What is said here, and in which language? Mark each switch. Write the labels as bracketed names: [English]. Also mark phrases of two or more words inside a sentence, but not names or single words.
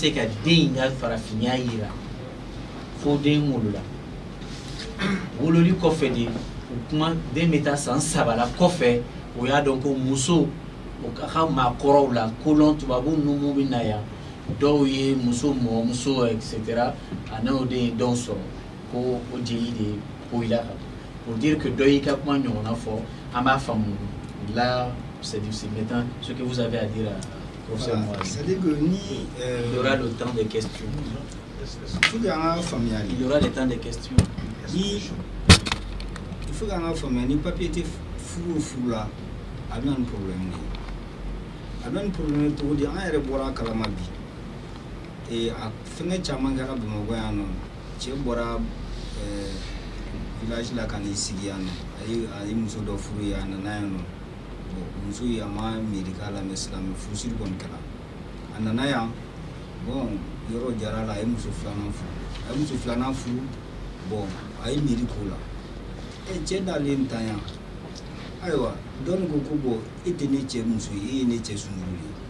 [Bambara] se ka den in ka farafinya yira fo den wolola wololi kɔfɛ de o kuma den bɛ taa san 3 la kɔfɛ o y'a dɔn ko muso o ka maakɔrɔw la kolon tubabu ninnu bɛ na yan dɔw ye muso mɔmuso etc a n'o de ye dɔw sɔrɔ ko o jeli de poyila ka [French] pour dire que [Bambara] dɔ y'i ka kuma ɲɔgɔnna fɔ an b'a faamu là [French] c'est maintenant ce que vous avez à dire à professeur Mohamed. C'est-à-dire que ni Il y aura le temps des questions. faut que [Bambara] an ka faamuya [French] Il y aura le temps des questions. il faut que [Bambara] an ka faamuya ni papier tɛ furu o furu la a bɛ na ni problème de ye a bɛ na ni problème ye cogo di an yɛrɛ bɔra a kalama bi a fɛngɛ caman kɛra Bamakɔ yan nɔ cɛ bɔra village la ka n'i sigi yan nɔ a ye muso dɔ furu ye a nana yan nɔ bon muso ye a ma miiri k'a la mais silamɛ furusiri kɔni kɛra a nana yan bon yɔrɔ jara la a ye muso filanan furu bon a ye miiri k'o la cɛ n'ale tan yan ayiwa dɔɔni ko bon e tɛ ne cɛ muso ye e ye ne cɛ sunuru ye